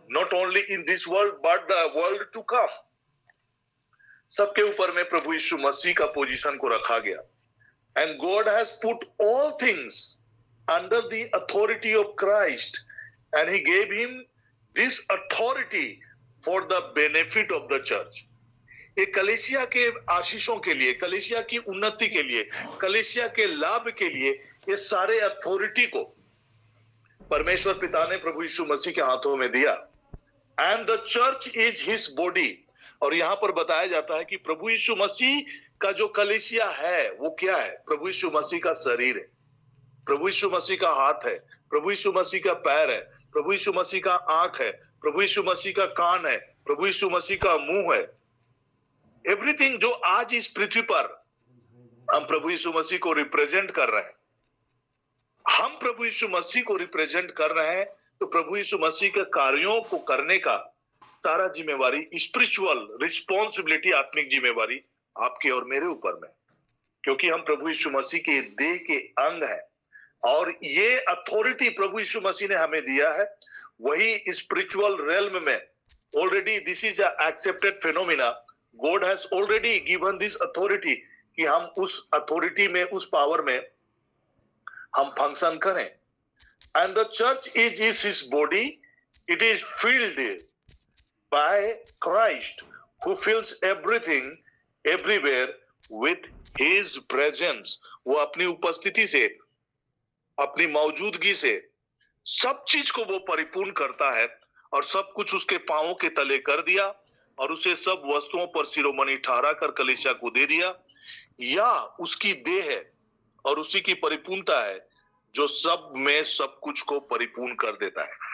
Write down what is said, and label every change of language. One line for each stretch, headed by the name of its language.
English: Not only in this world, but the world to come.
Hindi: सबके ऊपर में प्रभु यीशु मसीह का पोजीशन को रखा गया.
English: And God has put all things under the authority of Christ, and he gave him this authority for the benefit of the church.
Hindi: ये कलीसिया के आशीषों के लिए, कलीसिया की उन्नति के लिए, कलीसिया के लाभ के लिए ये सारे अथॉरिटी को परमेश्वर पिता ने प्रभु यीशु मसीह के हाथों में दिया.
English: And the church is his body.
Hindi: और यहाँ पर बताया जाता है कि प्रभु यीशु मसीह का जो कलीसिया है वो क्या है? प्रभु यीशु मसीह का शरीर है, प्रभु यीशु मसीह का हाथ है, प्रभु यीशु मसीह का पैर है, प्रभु यीशु मसीह का आंख है, प्रभु यीशु मसीह का कान है, प्रभु यीशु मसीह का मुंह है. एवरीथिंग जो आज इस पृथ्वी पर हम प्रभु यीशु मसीह को रिप्रेजेंट कर रहे हैं, हम प्रभु यीशु मसीह को रिप्रेजेंट कर रहे हैं, तो प्रभु यीशु मसीह के कार्यों को करने का सारा जिम्मेवारी, स्पिरिचुअल रिस्पॉन्सिबिलिटी, आत्मिक जिम्मेवारी आपके और मेरे ऊपर में, क्योंकि हम प्रभु यीशु मसीह के देह के अंग हैं. और ये अथॉरिटी प्रभु यीशु मसीह ने हमें दिया है.
English: वही spiritual realm में already this is a accepted phenomena. God has already given this authority
Hindi: कि हम उस अथॉरिटी में, उस पावर में हम फंक्शन करें.
English: And the church is his body. It is filled by Christ, who fills everything everywhere with his presence.
Hindi: वो अपनी उपस्थिति से, अपनी मौजूदगी से सब चीज को वो परिपूर्ण करता है, और सब कुछ उसके पांवों के तले कर दिया, और उसे सब वस्तुओं पर शिरोमणि ठहरा कर कलीसिया को दे दिया. या उसकी देह है और उसी की परिपूर्णता है जो सब में सब कुछ को परिपूर्ण कर देता है.